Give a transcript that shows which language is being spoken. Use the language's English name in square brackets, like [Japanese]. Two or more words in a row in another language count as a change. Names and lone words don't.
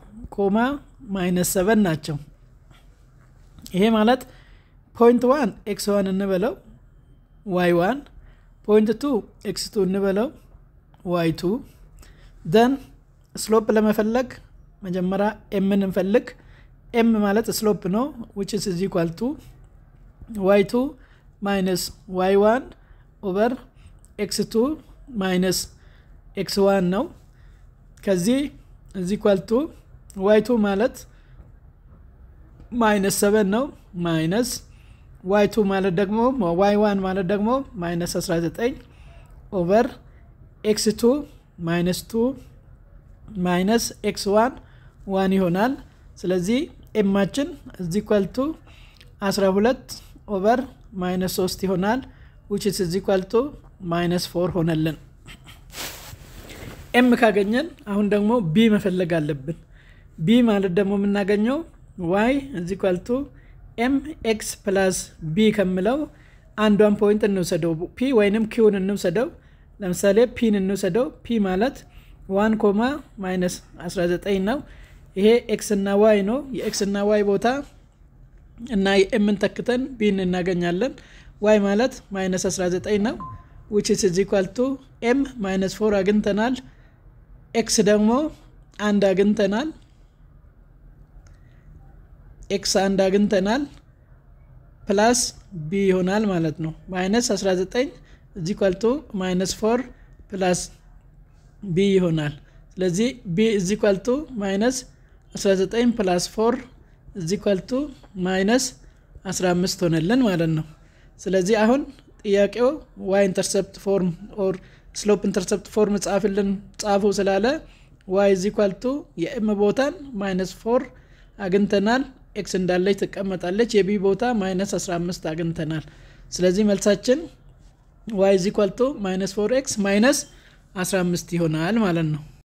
[Amharic] -7 ናቸው ይሄ ማለት ፖይንት 1 x1 እንበለው y1 ፖይንት 2 x2 እንበለው y2 [English] then slope [Amharic] ለመፈለግ መጀመሪያ m እንፈልግ m ማለት slope ነው [English] which is equal to y2 minus y1 over x2 minus x1 [Amharic] ነው ከዚህ [English] is equal to y2 [Amharic] ማለት -7 ነው [English] minus y2 [Amharic] ማለት ደግሞ y1 ማለት ደግሞ -19 [English] over x2 minus 2 minus x1 1 [Amharic] ይሆናል ስለዚህ m ማችን [English] is equal to 12 over -3 [Amharic] ይሆናል [English] which is equal to -4 [Amharic] ሆነልን m ካገኘን አሁን ደግሞ b መፈለግ አለብን b ማለት ደግሞ የምናገኘው [English] y is equal to mx plus b [Amharic] ከመለው አንዷን ፖይንት እንውሰደው p ወይንም q እንውሰደው ለምሳሌ p እንውሰደው p ማለት 1 -19 ነው ይሄ x እና y ነው የx እና y ቦታ እና m ተክተን b እናገኛለን y ማለት -19 ነው [English] which is equal to m -4 [Amharic] አግኝተናል x ደግሞ 1 አግኝተናል x 1 አግኝተናል [English] plus b [Amharic] ይሆናል ማለት ነው -19 [English] is equal to -4 plus b [Amharic] ይሆናል ስለዚህ [English] b is equal to -19 plus 4 is equal to -15 [Amharic] ሆነልን ማለት ነው ስለዚህ አሁን ጥያቄው [English] y intercept form or slope intercept form [Amharic] ጻፉ ስላለ [English] y is equal to [Amharic] የm ቦታን -4 አግኝተናል x እንዳለች ተቀመጣለች የb ቦታ -15 አግኝተናል ስለዚህ መልሳችን [English] y is equal to -4x -15 [Amharic] ይሆናል ማለት ነው